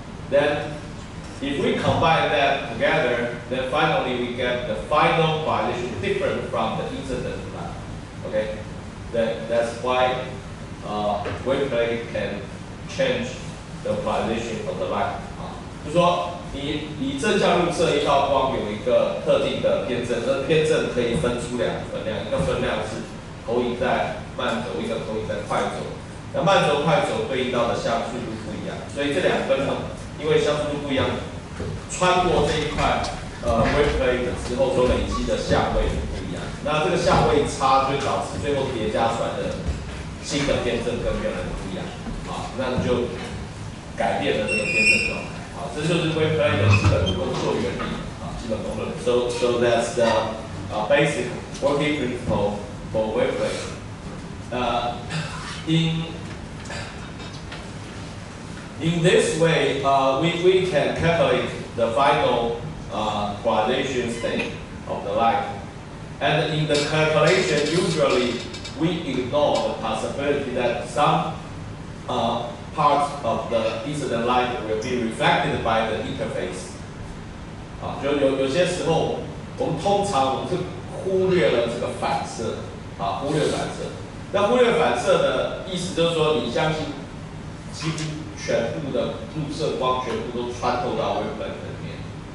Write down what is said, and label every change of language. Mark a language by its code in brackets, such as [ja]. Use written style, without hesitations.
[en] Then if we combine that together, then finally we get the final polarization different from the incident light. Okay, that's why wave plate can change the polarization of the light. [zh] 就是说，以正向入射一道光有一个特定的偏振，这偏振可以分出2个分量，一个分量是投影在慢轴，一个投影在快轴。那慢轴、快轴对应到的相速度不一样，所以这2分呢，因为相速度不一样，穿过这一块wave plate 之后所累积的相位不一样。那这个相位差就导致最后叠加出来的新的偏振跟原来的不一样，那你就改变了这个偏振状态。这就是 wave plate 的基本工作原理基本功能。 [en] So that's the basic working principle for wave plate. In this way, we can calculate the final polarization state of the light. And in the calculation, usually we ignore the possibility that some parts of the incident light will be reflected by the interface. [zh] 就有些时候，我们通常是忽略了这个反射，忽略反射。那忽略反射的意思就是说，你相信几乎全部的入射光全部都穿透到 wave plate 里面。